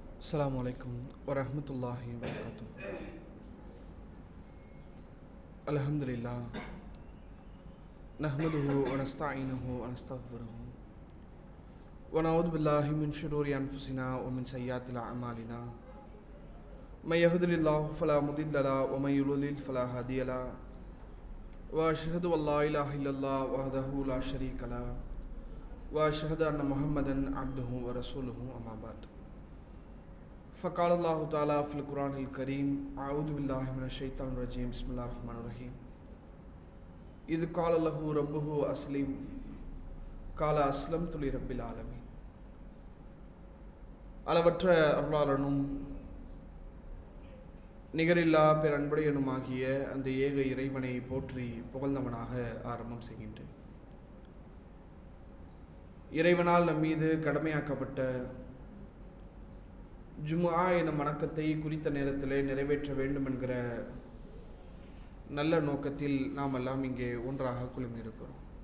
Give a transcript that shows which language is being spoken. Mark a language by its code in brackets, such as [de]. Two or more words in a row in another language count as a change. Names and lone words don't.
[ar] السلام عليكم ورحمة الله وبركاته. الحمد لله نحمده ونستعينه ونستغفره ونعوذ بالله من شرور أنفسنا ومن سيئات أعمالنا من يهد الله فلا مضل له ومن يضلل فلا هادي له وأشهد أن لا إله إلا الله وحده لا شريك له وأشهد أن محمدا عبده ورسوله أما بعد. فقال الله تعالى في القرآن الكريم: أعوذ بالله من الشيطان الرجيم. بسم الله الرحمن الرحيم. إذ قال له ربه أسلم قال أسلمت لرب العالمين. [ta] அளவற்ற அருளாளனும் நிகரில்லா பேரன்புடையனுமாகிய அந்த ஏக இறைவனை போற்றி புகழ்ந்தவனாக ஆரம்பம் செய்கின்றேன். இறைவனால் நம் மீது கடமையாக்கப்பட்ட ஜும்ஆ எனும் வணக்கத்தை குறித்த நேரத்திலே நிறைவேற்ற வேண்டும் என்கிற நல்ல நோக்கத்தில் நாம் எல்லாம் இங்கே ஒன்றாக குழுமியிருக்கிறோம்.